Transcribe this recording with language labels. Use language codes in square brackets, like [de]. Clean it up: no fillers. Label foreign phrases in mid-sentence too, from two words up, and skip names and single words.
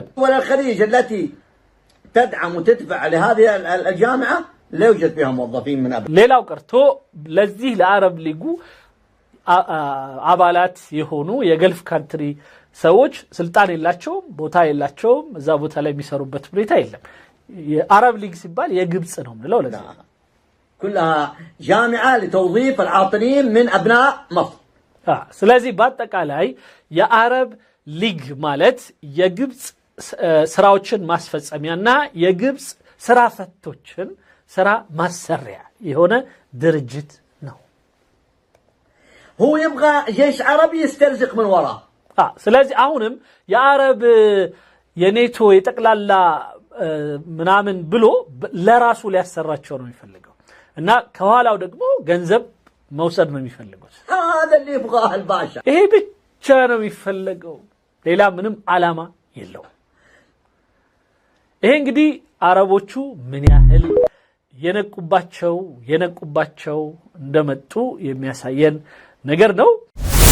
[ar] دول الخليج التي تدعم وتدفع لهذه الجامعة لا يوجد فيها موظفين من أبناء [am] ሌላው ቀርቶ ለዚህ ለአረብ ሊጉ አባላት የሆኑ የገልፍ [en] ካንትሪ ሰዎች [am] ስልጣን የላቸውም ቦታ የላቸውም እዛ ቦታ ላይ የሚሰሩበት ሁኔታ የለም የአረብ ሊግ ሲባል የግብጽ ነው ምንለው ለዛ [ar] كلها جامعة لتوظيف العاطلين من أبناء مصر [am] ስለዚህ በአጠቃላይ የአረብ ሊግ ማለት የግብጽ ስራዎችን ማስፈጸሚያና የግብጽ ስራ ፈቶችን ስራ ማሰሪያ የሆነ ድርጅት ነው [ar] هو يبغى جيش عربي يسترزق من وراه [am] ስለዚህ አሁንም የአረብ የኔቶ የጠቅላላ ምናምን ብሎ ለራሱ ሊያሰራቸው ነው የሚፈልገው እና ከኋላው ደግሞ ገንዘብ መውሰድ ነው የሚፈልጉት [ar] هذا اللي يبغاه الباشا [am] ይሄ ብቻ ነው የሚፈልገው ሌላ ምንም ዓላማ የለውም ይሄ እንግዲህ አረቦቹ ምን ያህል የነቁባቸው እንደመጡ የሚያሳየን ነገር ነው